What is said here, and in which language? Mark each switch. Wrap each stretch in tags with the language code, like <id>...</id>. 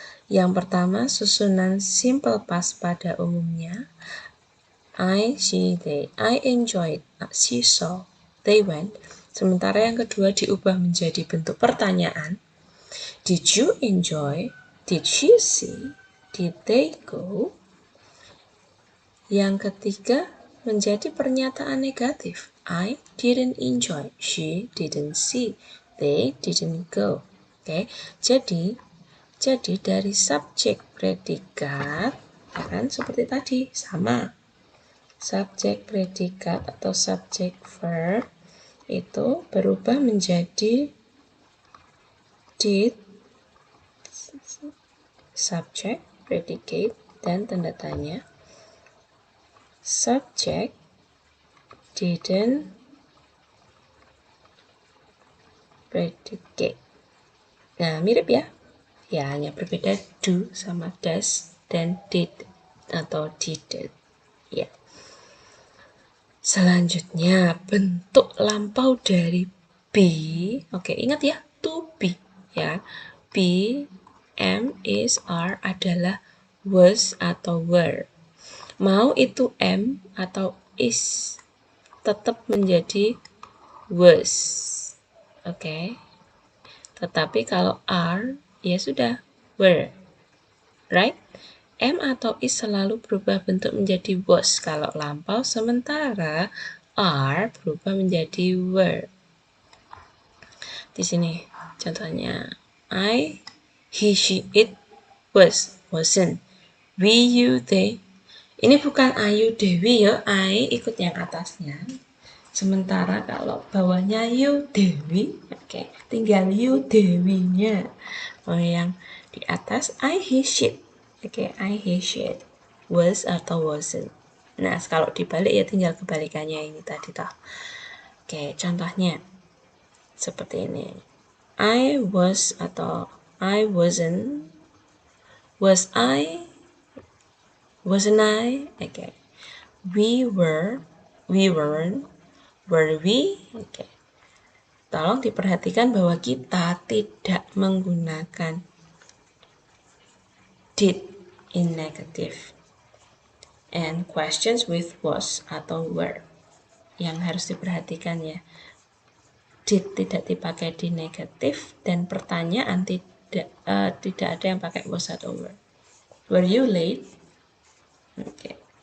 <id>Yang pertama susunan simple past pada umumnya I, she, they.</id> <en>I enjoyed, she saw, they went.</en> <id>Sementara yang kedua diubah menjadi bentuk pertanyaan.</id> <en>Did you enjoy? Did she see? Did they go?</en> <id>Yang ketiga menjadi pernyataan negatif.</id> <en>I didn't enjoy. She didn't see. They didn't go.</en> <id>Oke, jadi dari subjek predikat akan seperti tadi, sama. Subjek predikat atau subjek verb itu berubah menjadi did, subjek, predicate, dan tanda tanya.</id> <en>Subject, didn't, predicate.</en> <id>Nah, mirip ya? Ya, hanya berbeda do sama does dan did atau didn't. Ya. Selanjutnya, bentuk lampau dari be. Oke, ingat ya, to be. Ya, be, am, is, are adalah was atau were. Mau itu am atau is, tetap menjadi was. Oke. Tetapi kalau are, ya sudah, were. Right? Am atau is selalu berubah bentuk menjadi was kalau lampau, sementara are berubah menjadi were. Di sini contohnya,</id> <en>I, he, she, it, was, wasn't, we, you, they.</en> <id>Ini bukan ayu, dewi ya, I ikut yang atasnya. Sementara kalau bawahnya you, dewi, oke, tinggal you, dewinya. Oh, yang di atas I, he, she. Oke, I, he, she. Was atau wasn't. Nah, kalau dibalik ya tinggal kebalikannya ini tadi toh. Oke, contohnya seperti ini.</id> <en>I was atau I wasn't. Was I? Wasn't I? Oke. We were. We weren't. Were we? Oke.</en> <id>Tolong diperhatikan bahwa kita tidak menggunakan</id> <en>did in negative. And questions with was atau were.</en> <id>Yang harus diperhatikan ya. Did tidak dipakai di negatif dan pertanyaan tidak ada yang pakai was atau were.</id> <en>Were you late?</en> <id>Oke.</id>